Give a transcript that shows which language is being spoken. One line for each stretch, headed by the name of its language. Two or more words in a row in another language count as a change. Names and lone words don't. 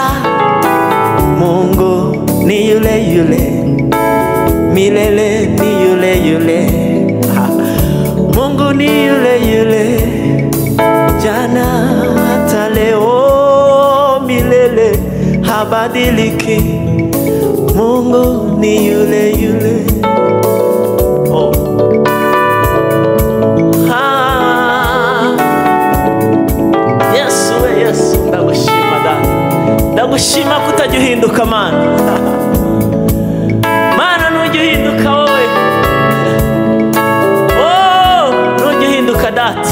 Swahili: Mungu ni yule yule, milele ni yule yule. Mungu ni yule yule, jana hata leo milele, habadiliki. Mungu ni yule yule.
Kinyarwanda: Yesu, ndagushima data, ndagushima kutajya uhinduka Mana. Mana nujya uhinduka wowe, nujya uhinduka data.